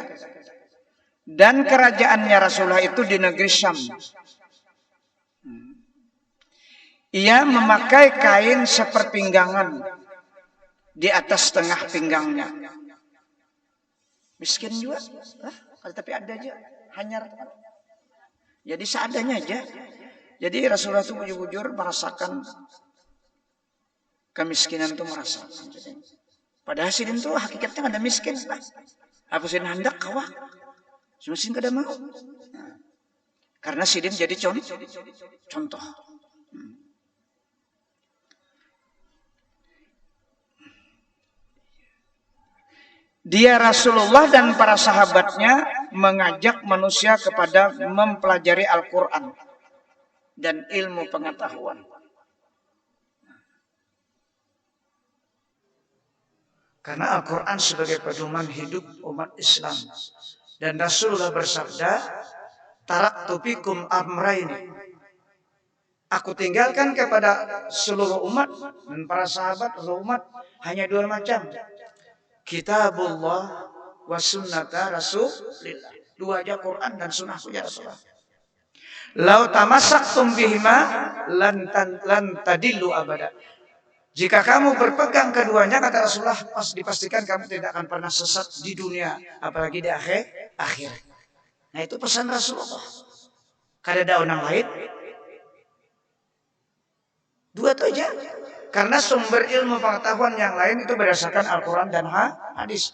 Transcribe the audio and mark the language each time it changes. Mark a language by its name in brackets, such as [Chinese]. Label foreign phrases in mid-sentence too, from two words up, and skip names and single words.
[Indonesian] Dan kerajaannya Rasulullah itu di negeri Syam. Ia memakai kain seperpinggangan di atas tengah pinggangnya. Miskin juga, tapi ada aja, [Banjar] hanyar. [Indonesian] Jadi seadanya aja. [Banjar] Jadi Rasulullah itu bujur-bujur merasakan kemiskinan itu merasakan. Padahal sidin itu hakikatnya ada miskin. Apa sidin hendak kawah? Miskin kada mau. Karena sidin jadi contoh. [Indonesian] Dia Rasulullah dan para sahabatnya mengajak manusia kepada mempelajari Al-Quran dan ilmu pengetahuan. Karena Al-Quran sebagai pedoman hidup umat Islam. Dan Rasulullah bersabda, [Arabic] تركت فيكم أمرين. [Indonesian] Aku tinggalkan kepada seluruh umat dan para sahabat seluruh umat hanya dua macam. [Arabic] كتاب الله وسنة رسول الله. [Indonesian] Dua aja, Quran dan sunnahku ya Rasulullah. [Arabic] لو تمسكتم بهما لن تضلوا أبدا. [Indonesian] Jika kamu berpegang keduanya, kata Rasulullah, dipastikan kamu tidak akan pernah sesat di dunia, apalagi di akhir. Nah, itu pesan Rasulullah. [Banjar] Kada ada orang lain. Dua itu aja. [Indonesian] Karena sumber ilmu pengetahuan yang lain itu berdasarkan Al-Quran dan hadis.